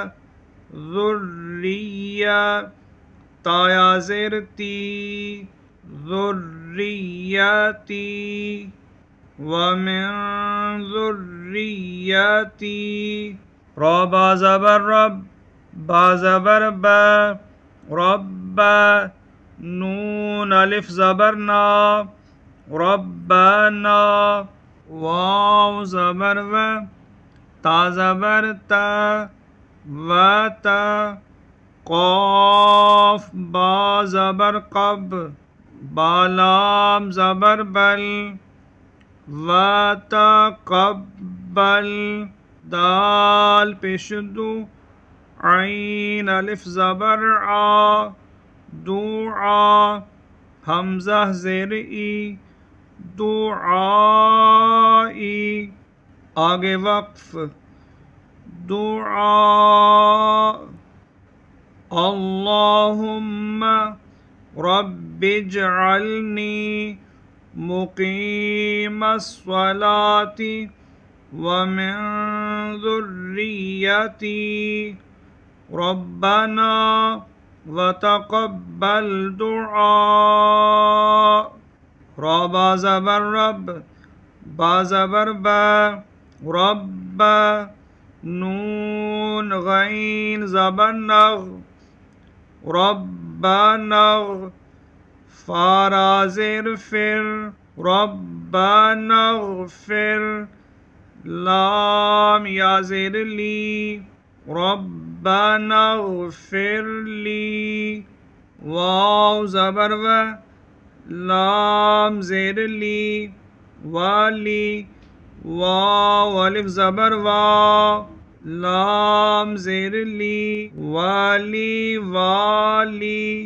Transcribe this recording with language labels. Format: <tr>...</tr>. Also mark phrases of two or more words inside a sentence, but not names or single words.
<ur>ذریہ، تا یا زیر تی، ذریتی،</ur> <ar>ومن ذریتی،</ar> <ur>را با زبر رب، با زبر با، رب، نون الف زبر نا، ربنا، واو زبر و، تا زبر تا، و تا، قاف با زبر قب، بالام زبر بل،</ur> <ar>و تقبل،</ar> <ur>دال پیش دو، عین الف زبر آ، دعا، حمزہ زیر ای، دعائی، آگے وقف، دعا،</ur> <ar>اللہم رب اجعلنی مقیم الصلاة ومن ذریتی، ربنا وتقبل دعاء،</ar> <ur>را با زبر رب، با زبر با، رب، نون غین زبر نغ، ربنغ، فارا زیر فر،</ur> <ar>ربنا اغفر،</ar> <ur>لام یا زیر لی،</ur> <ar>ربنا اغفر لی،</ar> <ur>واو زبر و، لام زیر لی، والی، واو الف زبر وا، لام زیر لی، والی والی،</ur>